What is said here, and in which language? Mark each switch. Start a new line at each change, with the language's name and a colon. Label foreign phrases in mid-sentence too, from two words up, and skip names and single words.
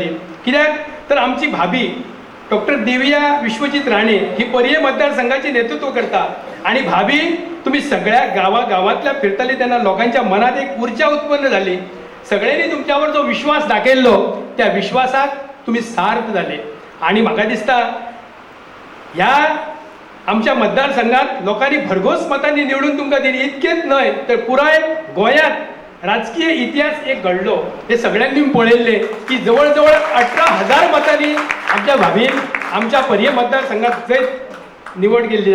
Konkani: कित्याक तर आमची भाभी डॉक्टर देविया विश्वजीत राणे ही पर्ये मतदारसंघाची नेतृत्व करता आणि भाभी तुम्ही सगळ्या गावागावांतल्या फिरताली तेन्ना लोकांच्या मनात एक ऊर्जा उत्पन्न झाली. सगळ्यांनी तुमच्यावर जो विश्वास दाखयल्लो त्या विश्वासाक तुम्ही सार्थ झाले आणि म्हाका दिसता ह्या आमच्या मतदारसंघात लोकांनी भरघोस मतांनी निवडून तुमकां दिली. इतकेच न्हय तर पुराय गोंयांत राजकीय इतिहास एक घडलो. हे सगळ्यांनी पळयल्ले की जवळ जवळ 18,000 मतांनी आमच्या भाभीन आमच्या पर्ये मतदारसंघात जैत निवड केल्ली.